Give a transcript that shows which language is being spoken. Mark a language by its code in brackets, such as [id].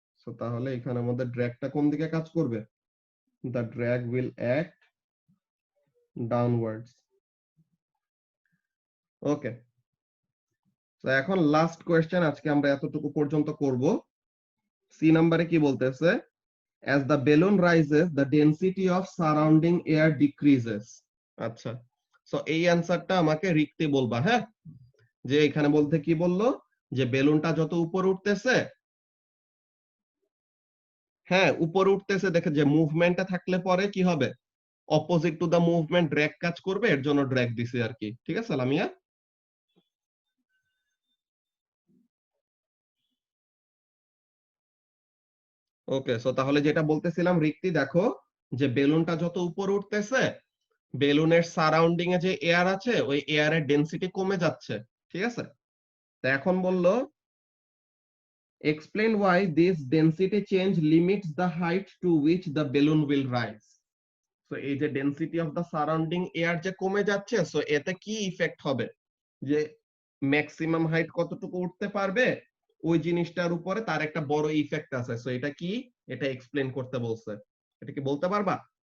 [bn] তো তাহলে এখানের মধ্যে ড্র্যাগটা কোন দিকে কাজ করবে? [en] The drag will act downwards. [bn] ওকে, তো এখন লাস্ট কোয়েশ্চেন, আজকে আমরা এতটুকু পর্যন্ত করব। সি নাম্বারে কি বলতেছে? [en] as the balloon rises the density of surrounding air decreases। [bn] আচ্ছা, সো এই অ্যানসারটা আমাকে লিখতে বলবা, হ্যাঁ? যে এখানে বলতে কি বললো, যে বেলুনটা যত উপরে উঠতেছে, হ্যাঁ উপরে উঠতেছে, দেখে যে মুভমেন্টটা থাকলে পরে কি হবে, opposite to the movement drag কাজ করবে, এর জন্য ড্র্যাগ দিছে আর কি। ঠিক আছে লামিয়া? ওকে, সো তাহলে যেটা বলতেছিলাম রিক্তি, দেখো যে বেলুনটা যত উপরে উঠতেছে, বেলুনের সারাউন্ডিং এ যে এয়ার আছে ওই এয়ারের ডেনসিটি কমে যাচ্ছে। ঠিক আছে, তো এখন বললো [en] explain why this density change limits the height to which the balloon will rise। [bn] তো এই যে density of the surrounding air যে কমে যাচ্ছে, সো এতে কি ইফেক্ট হবে, যে ম্যাক্সিমাম হাইট কতটুকু উঠতে পারবে ওই জিনিসটার উপরে তার একটা বড় ইফেক্ট আছে। সো এটা কি, এটা এক্সপ্লেন করতে বলছে, এটা কি বলতে পারবা?